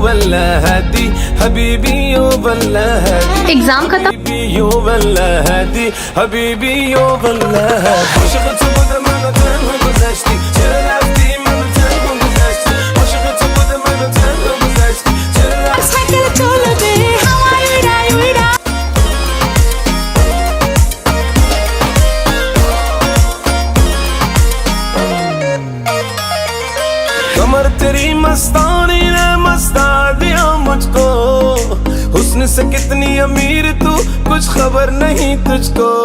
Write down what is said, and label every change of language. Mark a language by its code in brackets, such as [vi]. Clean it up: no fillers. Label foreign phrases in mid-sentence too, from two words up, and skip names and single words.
[ar] والله هادي حبيبي أو والله هادي [hi] एग्जाम खत्म [ar] حبيبي أو والله هادي حبيبي أو والله هادي [fa] عاشق تو بودم منو تنها گذاشتی چرا رفتی منو تنها گذاشتی عاشق تو بودم منو تنها گذاشتی چرا رفتی [hi] कमर तेरी मस्तानी ने मस्ता दिया मुझको हुस्न से कितनी अमीर तू कुछ खबर नहीं तुझको